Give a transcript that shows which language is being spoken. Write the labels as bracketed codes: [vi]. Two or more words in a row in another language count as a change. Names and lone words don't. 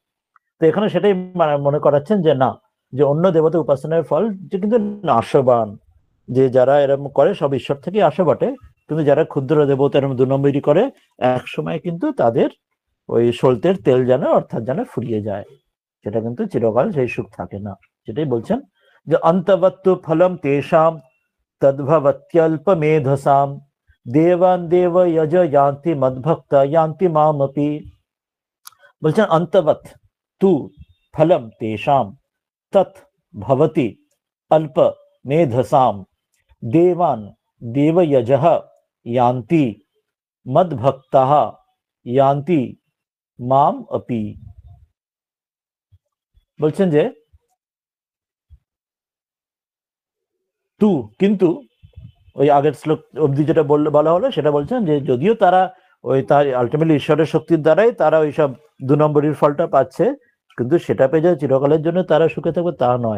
[bn] তো এখানে সেটাই মনে করাচ্ছেন যে না, যে অন্য দেবতা উপাসনার ফল যে কিন্তু নাশবান, যে যারা এরকম করে সব ঈশ্বর থেকে আসে বটে, কিন্তু যারা ক্ষুদ্র দেবতা এরকম 2 নম্বরই করে, এক সময় কিন্তু তাদের ওই সলতের তেল যেন, অর্থাৎ যেন ফুরিয়ে যায়, সেটা কিন্তু চিরকাল সেই সুখ থাকে না। সেটাই বলছেন যে [sa] অন্তবত্তু ফলম তেষাম তদ্ভবত্যল্প মেধসাম দেবান দেব যজ यान्ति মদ্ভক্ত यान्ति মামপি। বলছেন অন্তবৎ তু ফলম তেষাম তৎ ভবতি অল্প মেধসাম দেবান দেবযজঃ यान्ति মদ্ভক্তঃ यान्ति মাম अपि। [bn] বলছেন যে তু, কিন্তু ওই আগের শ্লোক অবধি যেটা বলা হলো সেটা বলছেন যে যদিও তারা ওই তার আলটিমেটলি ঈশ্বরের শক্তির দ্বারাই তারা ওই সব 2 নম্বরের ফলটা পাচ্ছে, কিন্তু সেটা পেয়ে যে চিরকালের জন্য তারা সুখে থাকবে তা নয়।